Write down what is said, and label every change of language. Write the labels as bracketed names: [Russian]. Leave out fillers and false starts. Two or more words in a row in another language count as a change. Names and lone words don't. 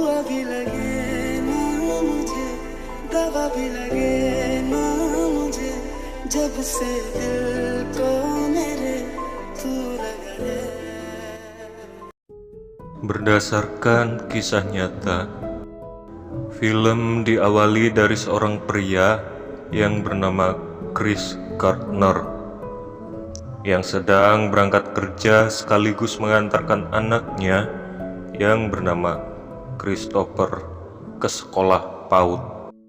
[Hindi] भी लगे ना मुझे, दवा भी लगे ना मुझे, जब से दिल को मेरे तू लगा है. [Indonesian] Berdasarkan kisah nyata, film diawali dari seorang pria yang bernama Chris Gardner yang sedang berangkat kerja sekaligus mengantarkan anaknya yang bernama Christopher ke sekolah PAUD.